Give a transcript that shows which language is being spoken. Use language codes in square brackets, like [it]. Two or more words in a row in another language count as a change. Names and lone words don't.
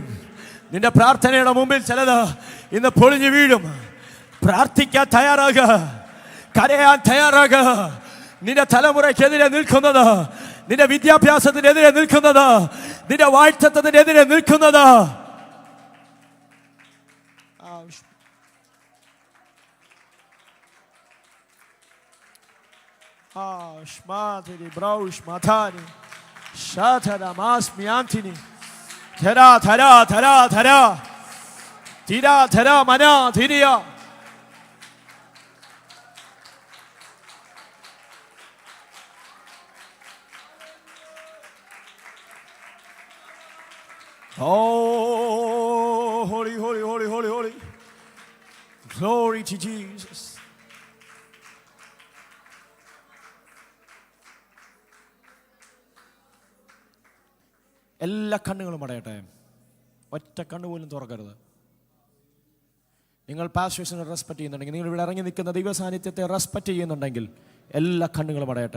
[ml] നിന്റെ പ്രാർത്ഥനയുടെ മുമ്പിൽ ചിലത് ഇന്ന് പൊളിഞ്ഞു വീഴും. പ്രാർത്ഥിക്കാൻ തയ്യാറാകുക, കരയാൻ തയ്യാറാകുക. നിന്റെ തലമുറയ്ക്കെതിരെ നിൽക്കുന്നത്, നിന്റെ വിദ്യാഭ്യാസത്തിനെതിരെ നിൽക്കുന്നത്, നിന്റെ വാഴ്ചത്വത്തിനെതിരെ നിൽക്കുന്നത്, Shmatiri Braush Matani Shatara Masmi Antini Thera Thera Thera Thera Tira Thera Mana Thiria [en] Oh, holy, holy, holy, holy, holy. Glory to Jesus. [ml] എല്ലാ കണ്ണുകളും അടയട്ടെ. ഒറ്റ കണ്ണ് പോലും തുറക്കരുത്. നിങ്ങൾ പാസ്റ്റേഴ്സിനെ റെസ്പെക്ട് ചെയ്യുന്നുണ്ടെങ്കിൽ, നിങ്ങൾ ഇവിടെ ഇറങ്ങി നിൽക്കുന്ന ദൈവ സാന്നിധ്യത്തെ റെസ്പെക്ട് ചെയ്യുന്നുണ്ടെങ്കിൽ എല്ലാ കണ്ണുകളും അടയട്ടെ.